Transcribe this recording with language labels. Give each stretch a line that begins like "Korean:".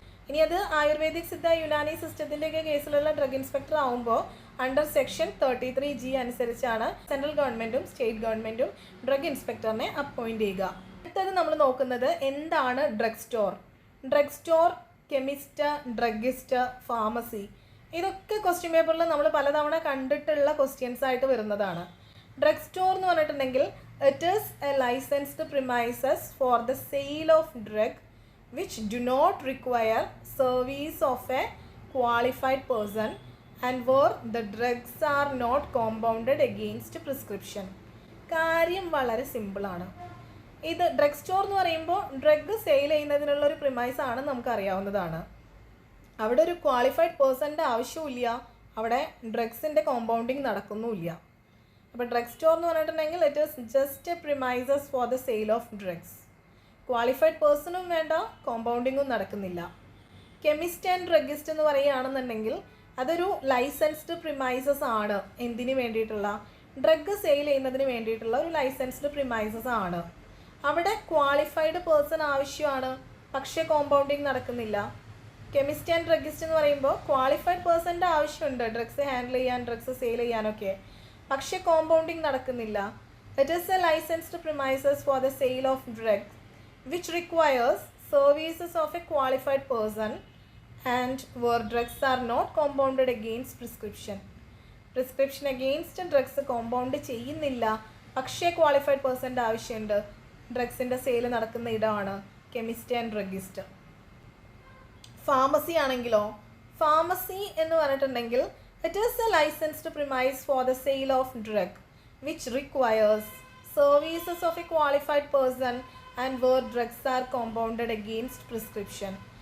Malayalam: ഇനി അത് ayurvedic, Siddha, Unani സിസ്റ്റത്തിൻ്റെയൊക്കെ കേസിലുള്ള drug inspector ആകുമ്പോൾ അണ്ടർ സെക്ഷൻ 33G അനുസരിച്ചാണ് സെൻട്രൽ ഗവൺമെൻറ്റും സ്റ്റേറ്റ് ഗവൺമെൻറ്റും ഡ്രഗ് ഇൻസ്പെക്ടറിനെ അപ്പോയിൻറ്റ് ചെയ്യുക. അടുത്തത് നമ്മൾ നോക്കുന്നത് എന്താണ് drug store, chemist, druggist, pharmacy. ഇതൊക്കെ ക്വസ്റ്റ്യൻ പേപ്പറിൽ നമ്മൾ പലതവണ കണ്ടിട്ടുള്ള ക്വസ്റ്റ്യൻസ് ആയിട്ട് വരുന്നതാണ്. ഡ്രഗ് സ്റ്റോർ എന്ന് പറഞ്ഞിട്ടുണ്ടെങ്കിൽ
English: It is a licensed premises for the sale of drug which do not require service of a qualified person and where the drugs are not compounded against prescription.
Malayalam: കാര്യം വളരെ സിമ്പിളാണ്. ഇത് drug store എന്ന് പറയുമ്പോൾ drug sale ചെയ്യുന്നതിനുള്ള ഒരു premise ആണ്, നമുക്കറിയാവുന്നതാണ്. അവിടെ ഒരു ക്വാളിഫൈഡ് പേഴ്സൻ്റെ ആവശ്യമില്ല, അവിടെ ഡ്രഗ്സിൻ്റെ കോമ്പൗണ്ടിങ് നടക്കുന്നുമില്ല. അപ്പോൾ ഡ്രഗ് സ്റ്റോർ എന്ന് പറഞ്ഞിട്ടുണ്ടെങ്കിൽ
English: It is just a premises for the sale of drugs.
Malayalam: Qualified പേഴ്സണും വേണ്ട, കോമ്പൗണ്ടിങ്ങും നടക്കുന്നില്ല. കെമിസ്റ്റ് ആൻഡ് ഡ്രഗിസ്റ്റ് എന്ന് പറയുകയാണെന്നുണ്ടെങ്കിൽ അതൊരു ലൈസൻസ്ഡ് പ്രിമൈസസ് ആണ്. എന്തിനു വേണ്ടിയിട്ടുള്ള? ഡ്രഗ് സെയിൽ ചെയ്യുന്നതിന് വേണ്ടിയിട്ടുള്ള ഒരു ലൈസൻസ്ഡ് പ്രിമൈസസ് ആണ്. അവിടെ ക്വാളിഫൈഡ് പേഴ്സൺ ആവശ്യമാണ്, പക്ഷേ കോമ്പൗണ്ടിങ് നടക്കുന്നില്ല. കെമിസ്റ്റ് ആൻഡ് ഡ്രഗിസ്റ്റ് എന്ന് പറയുമ്പോൾ ക്വാളിഫൈഡ് പേഴ്സൻ്റെ ആവശ്യമുണ്ട് ഡ്രഗ്സ് ഹാൻഡിൽ ചെയ്യാൻ, ഡ്രഗ്സ് സെയിൽ ചെയ്യാനൊക്കെ, പക്ഷേ കോമ്പൗണ്ടിങ് നടക്കുന്നില്ല.
English: It is a licensed premises for the sale of drugs which requires services of a qualified person and where drugs are not compounded against prescription. Prescription against drugs compound
Malayalam: ചെയ്യുന്നില്ല, പക്ഷേ qualified പേഴ്സൻ്റെ ആവശ്യമുണ്ട്. ഡ്രഗ്സിൻ്റെ sale നടക്കുന്ന ഇടമാണ് chemist and druggist. Pharmacy ആണെങ്കിലോ, pharmacy എന്ന് പറഞ്ഞിട്ടുണ്ടെങ്കിൽ
English: It is a licensed premise for the sale of drug which requires services of a qualified person and where drugs are compounded against prescription.